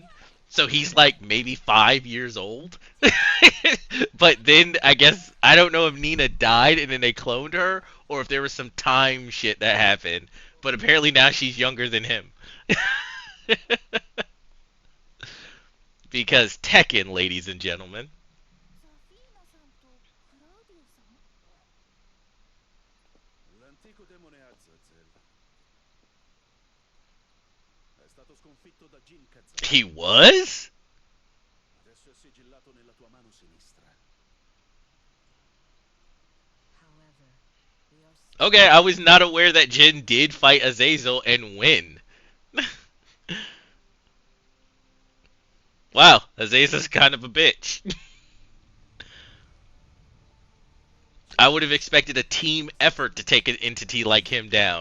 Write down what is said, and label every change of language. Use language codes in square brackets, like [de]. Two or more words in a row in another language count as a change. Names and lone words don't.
[en] So he's like maybe 5 years old. But then I guess I don't know if Nina died and then they cloned her or if there was some time shit that happened. But apparently now she's younger than him. Because Tekken, ladies and gentlemen. [ja] ザフィーナさんとクラウディオさん [it] L'antico demone Azazel. È stato sconfitto da Jin Kazan. [en] He was? [it] Adesso è sigillato nella tua mano sinistra. [en] However, we are still Okay, I was not aware that Jin did fight Azazel and win. Wow, Azazel's kind of a bitch. I would have expected a team effort to take an entity like him down.